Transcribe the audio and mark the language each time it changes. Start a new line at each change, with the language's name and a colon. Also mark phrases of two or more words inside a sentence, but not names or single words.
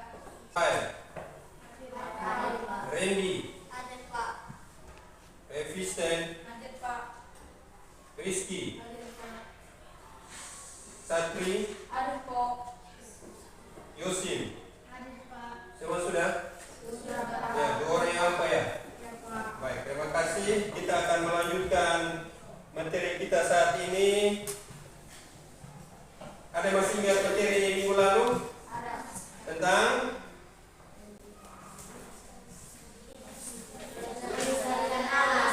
Indonesian: Pai, Adik Pak. Randy, Adik Pak. Revisten, Adik Pak. Rizky, Adik Pak. Satri, Adik Pak. Yosin. Adik Pak. Semua sudah? Sudah Pak. Ya, dua orang yang apa ya? Ya Pak. Baik, terima kasih. Kita akan melanjutkan materi kita saat ini. Ada yang masih ingat materi minggu lalu Ada. tentang Pelestarian alam.